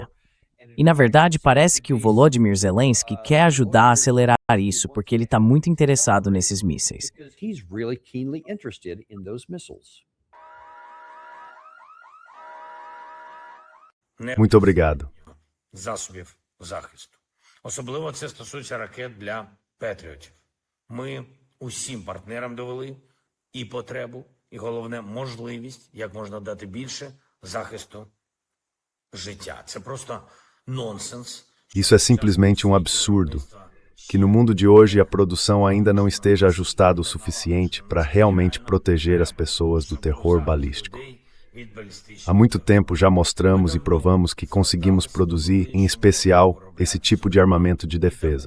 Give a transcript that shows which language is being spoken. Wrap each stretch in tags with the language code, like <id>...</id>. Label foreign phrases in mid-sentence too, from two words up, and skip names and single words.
<pt>E, na verdade, parece que o Volodymyr Zelensky quer ajudar a acelerar isso, porque ele está muito interessado nesses mísseis. Muito obrigado.</pt> <uk>Засобів захисту. Особливо це стосується ракет для Петріотів. Ми усім партнерам довели і потребу, і головне можливість, як можна дати більше захисту життя. Це просто nonsense.</uk> <pt>Isso é simplesmente um absurdo. Que no mundo de hoje a produção ainda não esteja ajustada o suficiente para realmente proteger as pessoas do terror balístico. Há muito tempo já mostramos e provamos que conseguimos produzir, em especial, esse tipo de armamento de defesa.</pt>